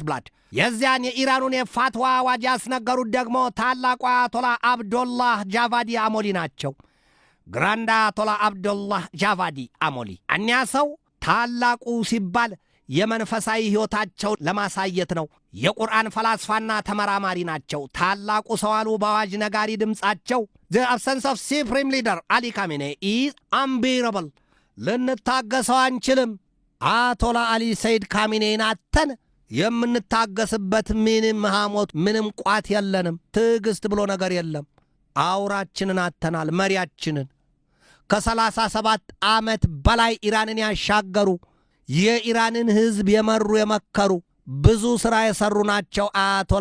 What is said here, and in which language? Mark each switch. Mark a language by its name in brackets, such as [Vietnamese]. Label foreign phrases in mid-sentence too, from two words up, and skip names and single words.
[Amharic] ብላድ። የዚያን የኢራኑን የፋትዋ አዋጅ ያስነገሩት ደግሞ ታላቁ አያቶላ አብዶላህ ጃቫዲ አሞሊ ናቸው። ግራንድ አያቶላ አብዶላህ ጃቫዲ አሞሊ እኒያ ሰው ታላቁ ሲባል የመንፈሳዊ ሕይወታቸው ለማሳየት ነው። የቁርአን ፈላስፋና ተመራማሪ ናቸው። ታላቁ ሰው አሉ በአዋጅ ነጋሪ ድምፃቸው [English] the absence of supreme leader [Amharic] አሊ ካሜኔ [English] is unbearable። [Amharic] ልንታገሰው አንችልም። አያቶላ አሊ ሰይድ ካሜኔን አተን የምንታገስበት ምንም ሐሞት ምንም ቋት የለንም። ትዕግስት ብሎ ነገር የለም። አውራችንን አተናል። መሪያችንን ከ37 ዓመት በላይ ኢራንን ያሻገሩ የኢራንን ሕዝብ የመሩ የመከሩ ብዙ ሥራ የሠሩ ናቸው አያቶላ